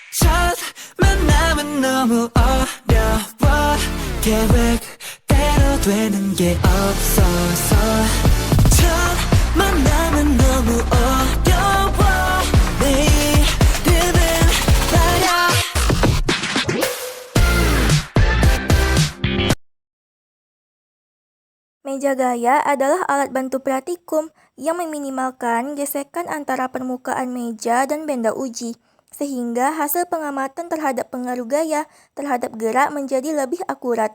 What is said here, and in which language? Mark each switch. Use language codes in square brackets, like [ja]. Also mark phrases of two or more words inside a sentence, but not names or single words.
[ko] 첫 만남은 너무 어려워 계획대로 되는 게 없어서 첫 만남은 너무 어려워 내일은 말야. [id] Meja gaya adalah alat bantu praktikum yang meminimalkan gesekan antara permukaan meja dan benda uji, sehingga hasil pengamatan terhadap pengaruh gaya terhadap gerak menjadi lebih akurat.